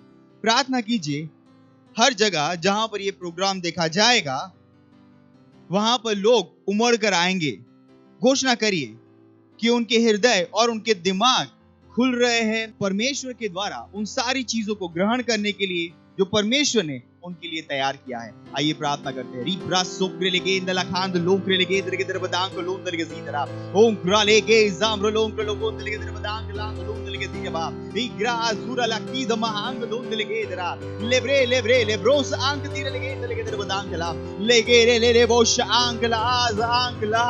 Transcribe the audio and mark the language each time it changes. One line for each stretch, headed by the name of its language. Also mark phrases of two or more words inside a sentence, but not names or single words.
Hindi: प्रार्थना कीजिए हर जगह जहां पर ये प्रोग्राम देखा जाएगा वहां पर लोग उमड़ कर आएंगे। घोषणा करिए कि उनके हृदय और उनके दिमाग खुल रहे हैं परमेश्वर के द्वारा उन सारी चीजों को ग्रहण करने के लिए जो परमेश्वर ने उनके लिए तैयार किया है। आइए प्रार्थना करते हैं। रीब्रा सोक्रे लेगे इंदला खांद लोक्रे लेगे दरगे दर बदांग को लोंदर के सीधरा ओम ग्रा लेगे जामरो लोंग लोगों दरगे दर बदांग लांग लोंदर के सीधरा रीग्रा अजुरा लकी द महांग लोंदर लेगे दरा लेब्रे लेब्रोस आंक तीर लेगे दरगे दर बदांग ला लेगे ले बोश आंक लाज आंक